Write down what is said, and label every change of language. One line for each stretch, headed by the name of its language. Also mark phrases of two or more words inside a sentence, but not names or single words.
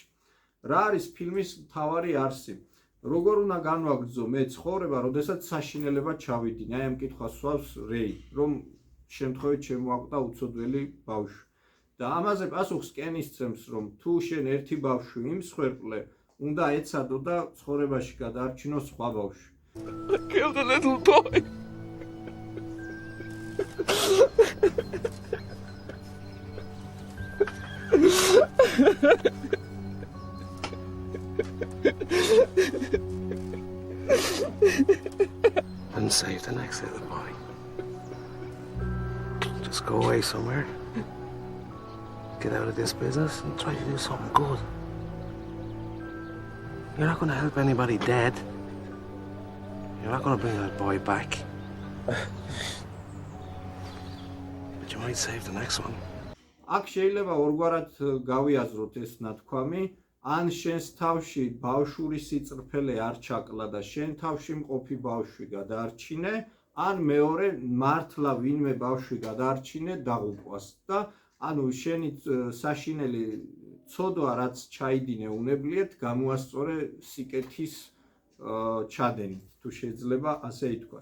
Georgian: რა არის ფილმის მთავარი არსი? როგორ უნდა განვაგრძო მე ცხოვრება, როდესაც საშინელება ჩავიდინე? აი ამ კითხვას სვავს რეი, რომ შემთხვევით შემოაკვდა უცოდველი ბავშვი. და ამაზე პასუხს კენისცემს, რომ თუ შენ ერთი ბავშვი იმსხვერპლე, უნდა ეცადო და ცხოვრებაში გადაარჩინო სხვა ბავშვი.
English: I killed a little boy. And save the next little boy. Just go away somewhere. Get out of this business and try to do something good. You're not going to help anybody dead. You're not going to bring that boy back. But you might save the next one.
Georgian: აქ შეიძლება ორგვარად გავიაზროთ ეს ნათქვამი, ან შენს თავში ბავშვური სიწრფელე არ ჩაკლა და შენ თავში მყოფი ბავშვი გადაარჩინე, ან მეორე მართლა ვინმე ბავშვი გადაარჩინე დაღუპვას და ანუ შენი საშინელი ცოდვა რაც ჩაიდინე უნებლიეთ გამოასწორე სიკეთის ჩადენით, თუ შეიძლება ასე ითქვას.